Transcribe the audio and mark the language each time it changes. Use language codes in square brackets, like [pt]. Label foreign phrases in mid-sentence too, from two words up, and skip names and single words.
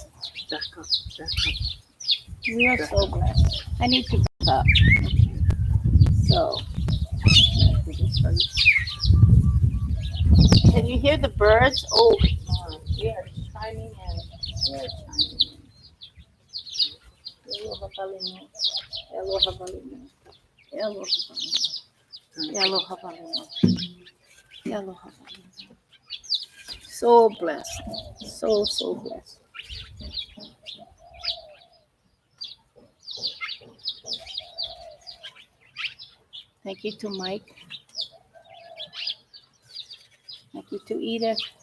[en] Back up, back up. We are so blessed. I need to back up. So, can you hear the birds? Oh, they are chiming in. They are chiming in. [haw] Aloha balinu. Aloha balinu. Aloha balinu. Aloha balinu. Aloha balinu. [en] So blessed. So blessed. Thank you to Mike. Thank you to Edith.